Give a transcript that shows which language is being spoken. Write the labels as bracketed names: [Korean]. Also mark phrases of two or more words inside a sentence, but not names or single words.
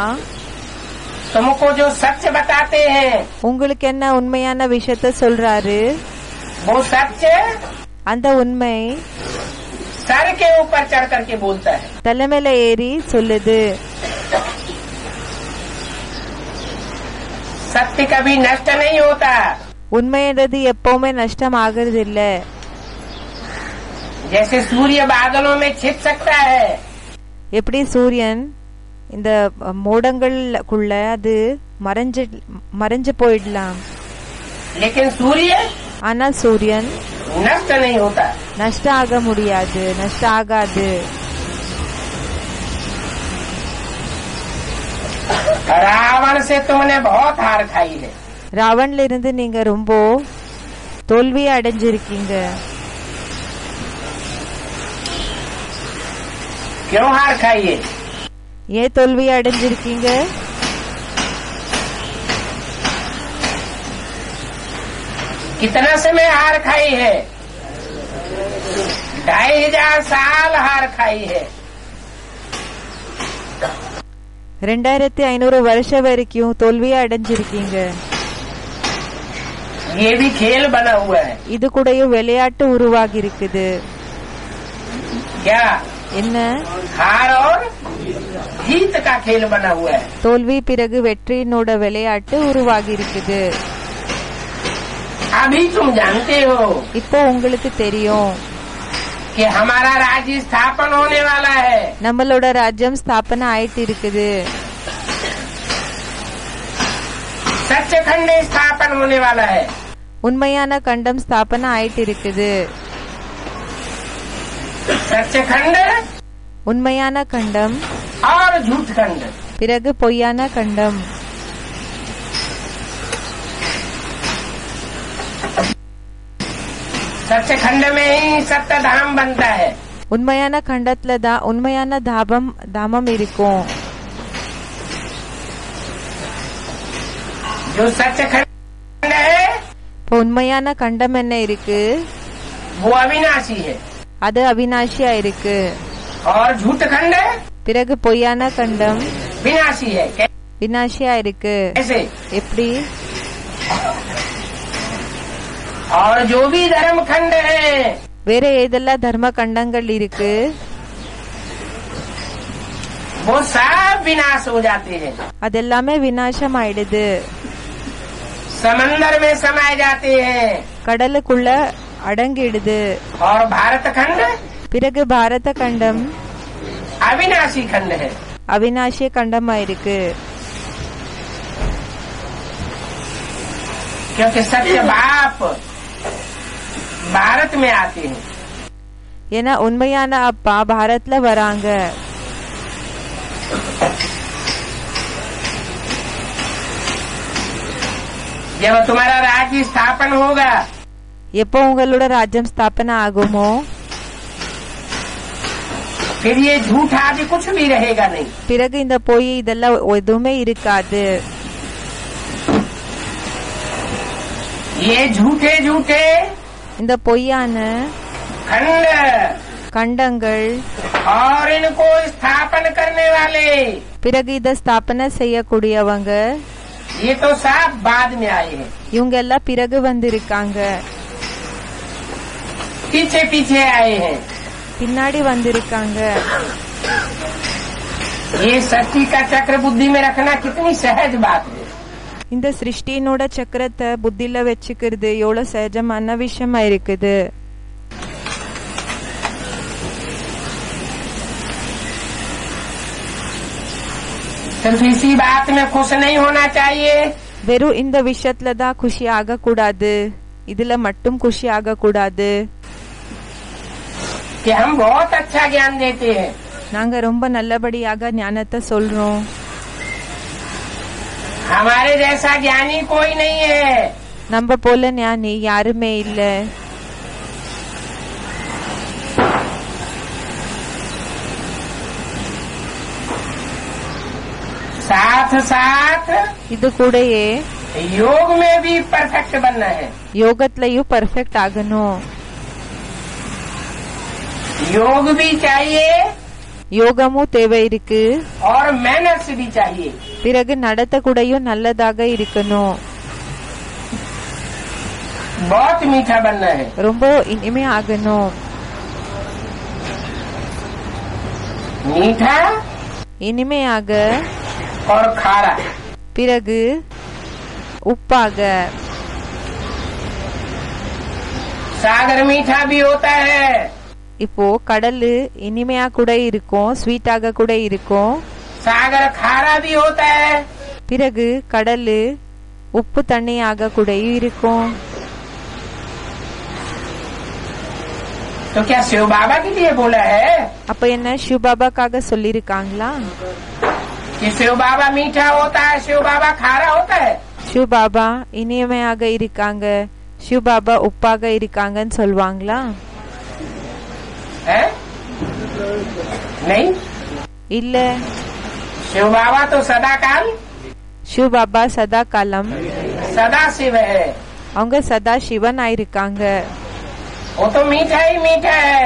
[Hindi] तुमको जो सत्य बताते हैं [Tamil] உங்களுக்கு என்ன உண்மையான விஷயத்த சொல்றாரு? [Hindi] वो सत्य [Tamil] அந்த உண்மை [Hindi] सर के ऊपर चढ़ करके बोलता है. [Tamil] தலைமையில ஏறி சொல்லுது. [Hindi] सत्य कभी नष्ट नहीं होता. [Tamil] உண்மை என்றது எப்பவுமே நஷ்டம் ஆகிறது இல்ல. [Hindi] जैसे सूर्य बादलों में छिप सकता है. [Tamil] எப்படி சூரியன் இந்த மோடங்களுக்குள்ள அது மறைஞ்சு போயிடலாம். [Hindi] लेकिन सूर्य [Tamil] ஆனா சூரியன் [Hindi] नष्ट नहीं होता. [Tamil] நஷ்டம் ஆக முடியாது, நஷ்டம் ஆகாது. [Hindi] रावण से तुमने बहुत हार खाई है. [Tamil] ராவண்ல இருந்து நீங்க ரொம்ப தோல்வி அடைஞ்சிருக்கீங்க. [Hindi] क्यों हार खाई है? [Tamil] ஏன் தோல்வி அடைஞ்சிருக்கீங்க? [Hindi] कितना समय हार खाई है? 2500 साल हार खाई है. [Tamil] 2500 வருஷம் வரைக்கும் தோல்வியை அடைஞ்சிருக்கீங்க. [Hindi] ये भी खेल बना हुआ है. [Tamil] இது கூடயும் விளையாட்டு உருவாகி இருக்குது. [Hindi] क्या? [Tamil] என்ன? [Hindi] हार और जीत का खेल बना हुआ है. [Tamil] தோல்வி பிறகு வெற்றியினோட விளையாட்டு உருவாகி இருக்குது. [Hindi] अभी तुम जानते हो [Tamil] இப்போ உங்களுக்கு தெரியும் [Hindi] कि हमारा राज्य स्थापन होने वाला है. [Tamil] நம்மளோட ராஜ்யம் ஸ்தாபனை ஆயிட்டு இருக்குது. [Hindi] सच्चे खंड स्थापन होने वाला है। [Tamil] உண்மையான கண்டம் ஸ்தாபனை ஆயிட்டு இருக்குது. [Hindi] सच्चे खंड [Tamil] உண்மையான கண்டம் [Hindi] और झूठ खंड। [Tamil] பிறகு பொய்யான கண்டம். [Hindi] सच्चे खंड में ही सत्य धाम बनता है। [Tamil] உண்மையான கண்டத்துல தான் உண்மையான தாமம் இருக்கும். [Hindi] जो सच्चे खंड है [Tamil] இப்போ உண்மையான கண்டம் என்ன இருக்கு? [Hindi] वो अविनाशी है। [Tamil] அது அவிநாசியா இருக்கு. [Hindi] और झूठ खंड [Tamil] பிறகு பொய்யான கண்டம் [Hindi] विनाशी है। [Tamil] விநாசியா இருக்கு. [Hindi] कैसे? [Tamil] எப்படி? [Hindi] और जो भी धर्म खंड है [Tamil] வேற ஏதெல்லாம் தர்ம கண்டங்கள் இருக்கு [Hindi] वो सब विनाश हो जाते हैं। [Tamil] அதெல்லாமே விநாசம் ஆயிடுது. [Hindi] समंदर में समाये जाते हैं। [Tamil] கடலுக்குள்ள அடங்கிடுது. [Hindi] और भारत खंड [Tamil] பிறகு பாரத கண்டம் [Hindi] अविनाशी खंड है। [Tamil] அவிநாசிய கண்டமா இருக்கு. [Hindi] क्योंकि सत्य बाप भारत में आते हैं। [Tamil] ஏன்னா உண்மையான அப்பா பாரத்ல வராங்க. [Hindi] जब तुम्हारा राज्य स्थापन होगा [Tamil] எப்போ உங்களோட ராஜ்யம் ஸ்தாபனை ஆகுமோ [Hindi] फिर ये झूठ आदि कुछ भी रहेगा नहीं। [Tamil] பிறகு இந்த பொய் இதெல்லாம் எதுவுமே இருக்காது. [Hindi] ये झूठे झूठे [Tamil] இந்த பொய்யான [Hindi] खंड [Tamil] கண்டங்கள் [Hindi] और इनको स्थापन करने वाले [Tamil] பிறகு இத ஸ்தாபனை செய்யக்கூடியவங்க [Hindi] ये तो सब बाद में आए हैं। [Tamil] இவங்க எல்லாம் பிறகு வந்திருக்காங்க. [Hindi] पीछे पीछे आए हैं। [Tamil] பின்னாடி வந்திருக்காங்க. [Hindi] ये सृष्टि का चक्र बुद्धि में रखना कितनी सहज बात है। [Tamil] இந்த சிருஷ்டினோட சக்கரத்தை புத்தில வச்சுக்கிறது எவ்வளவு சகஜமான விஷயமா இருக்குது. [Hindi] सिर्फ इसी बात में खुश नहीं होना चाहिए [Tamil] வெறும் இந்த விஷயத்துல தான் குஷி ஆக கூடாது. இதுல மட்டும் குஷி ஆக கூடாது. [Hindi] कि हम बहुत अच्छा ज्ञान देते हैं। [Tamil] நாங்க ரொம்ப நல்லபடியாக ஞானத்தை சொல்றோம். [Hindi] हमारे जैसा ज्ञानी कोई नहीं है। [Tamil] நம்ம போல ஞானி யாருமே இல்ல. [Hindi] साथ साथ [Tamil] இது கூடயே [Hindi] योग में भी परफेक्ट बनना है। [Tamil] யோகத்திலயும் பர்ஃபெக்ட் ஆகணும். [Hindi] योग भी चाहिए [Tamil] யோகமும் தேவை இருக்கு. [Hindi] और मैनर्स भी चाहिए। [Tamil] பிறகு நடத்த கூடயும் நல்லதாக இருக்கணும். [Hindi] बहुत मीठा बनना है। [Tamil] ரொம்ப இனிமே ஆகணும். [Hindi] मीठा [Tamil] இனிமையாக [Hindi] और खारा। [Tamil] பிறகு உப்பாக. [Hindi] सागर मीठा भी होता है। [Tamil] இப்போ கடல் இனிமையா கூட இருக்கும், ஸ்வீட்டாக கூட இருக்கும். [Hindi] सागर खारा भी होता है। [Tamil] பிறகு கடல் உப்பு தண்ணியாக கூட இருக்கும். [Hindi] तो क्या शिव बाबा के लिए बोला है [Tamil] அப்ப என்ன சிவபாபாக்காக சொல்லிருக்காங்களா? [Hindi] कि शिव बाबा मीठा होता है, शिव बाबा खारा होता है? [Tamil] சிவபாபா இனிமையாக இருக்காங்க, சிவபாபா உப்பாக இருக்காங்கன்னு சொல்லுவாங்களா? [Hindi] है? नहीं। [Tamil] இல்ல, [Hindi] शिव बाबा तो सदा काल [Tamil] சிவபாபா சதா காலம் [Hindi] सदा शिव है। [Tamil] அவங்க சதா சிவன் ஆயிருக்காங்க. [Hindi] वो तो मीठा ही मीठा है।